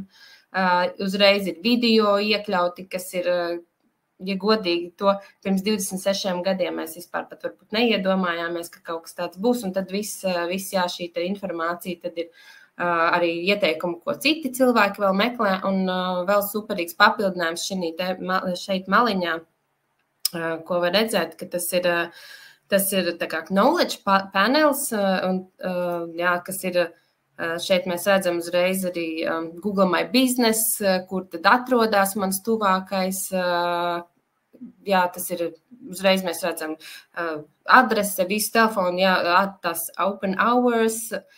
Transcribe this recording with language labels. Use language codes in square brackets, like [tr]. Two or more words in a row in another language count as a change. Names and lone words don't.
[lv] Uzreiz ir video iekļauti, kas ir, ja godīgi, to pirms 26 gadiem mēs vispār pat varbūt neiedomājāmies, ka kaut kas tāds būs, un tad viss šī informācija tad ir arī ieteikumu, ko citi cilvēki vēl meklē, un vēl superīgs papildinājums šeit maliņā, ko var redzēt, ka tas ir tā kā [en] knowledge panels, [lv] un, kas ir, šeit mēs redzam uzreiz arī Google My Business, kur tad atrodas mans tuvākais, tas ir, uzreiz mēs redzam adrese, visu telefonu, tas [en] open hours.